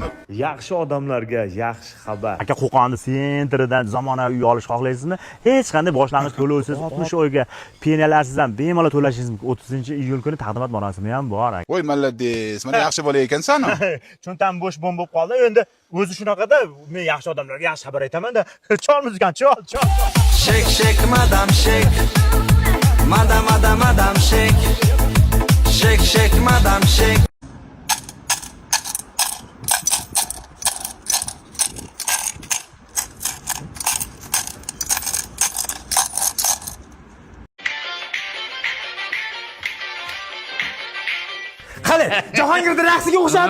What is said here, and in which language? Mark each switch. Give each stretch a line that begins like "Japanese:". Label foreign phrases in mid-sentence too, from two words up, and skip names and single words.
Uzbek: Yaxshi odamlarga yaxshi xabar. Aka Qo'qonni sentridan zamonaviy uy olish xohlaysizmi? Hech qanday boshlang'ich to'lovsiz 60 oyga penalarsiz ham bemalol to'lashingiz mumkin. 30-iyul kuni taqdimot marosimi ham bor. Voy malladis, mana yaxshi bola ekansan. Cho'ntam bo'sh bo'lib qoldi. Endi o'zi shunaqada men yaxshi odamlarga yaxshi xabar aytaman-da. Chol muzikant, chol. Shek shek madam shek. Madam shek. Shek shek madam shek. Qani, Jahongirda raqsiga o'xshadi.